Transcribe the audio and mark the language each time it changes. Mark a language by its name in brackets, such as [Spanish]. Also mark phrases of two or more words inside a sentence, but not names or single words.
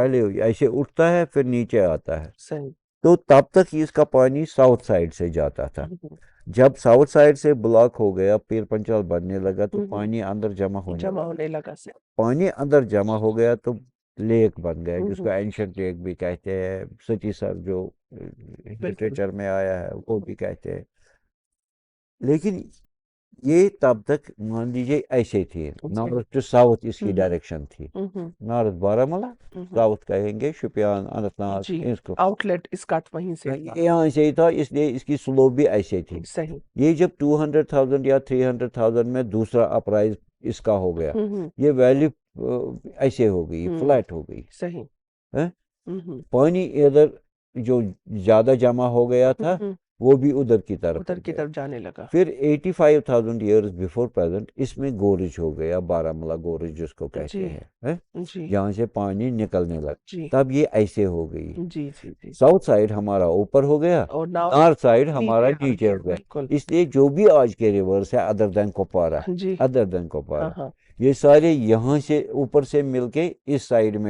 [Urdu] پہلے ایسے اٹھتا ہے پھر نیچے آتا ہے تو تب تک اس کا پانی [English] ساؤتھ سائڈ [Urdu] سے جاتا تھا جب [English] ساؤتھ سائڈ [Urdu] سے بلاک ہو گیا پیر پنچال بننے لگا تو پانی اندر جمع ہونے لگا پانی اندر جمع ہو گیا تو لیک بن گیا جس کو [English] اینشنٹ لیک [Urdu] بھی کہتے ہیں ستی سر جو لٹریچر میں آیا ہے وہ بھی کہتے ہیں لیکن یہ تب تک مان لیجیے ایسے تھی [English] نارتھ ٹو ساؤتھ [Urdu] اس کی ڈائریکشن تھی نارتھ بارہمولہ ساؤتھ کہیں گے شوپیان اننت ناگ آؤٹ لیٹ اس کا وہیں سے یہاں سے ہی تھا اس لیے اس کی سلوپ بھی ایسے تھی یہ جب 200,000 یا 300,000 میں دوسرا اپرائز اس کا ہو گیا یہ ویلی ایسے ہو گئی فلیٹ ہو گئی پانی ادھر جو زیادہ جمع ہو گیا تھا وہ بھی ادھر کی طرف جانے لگا پھر 85,000 [English] years before present [Urdu] اس میں گورج ہو گیا بارہمولہ گورج جس کو کہتے ہیں جہاں سے پانی نکلنے لگا تب یہ ایسے ہو گئی [English] ساؤتھ سائڈ [Urdu] ہمارا اوپر ہو گیا اور [English] نارتھ سائڈ [Urdu] ہمارا نیچے ہو گیا اس لیے جو بھی آج کے ریورس ہے [English] ادر دین [Urdu] کوپارا یہ سارے یہاں سے اوپر سے مل کے اس سائڈ میں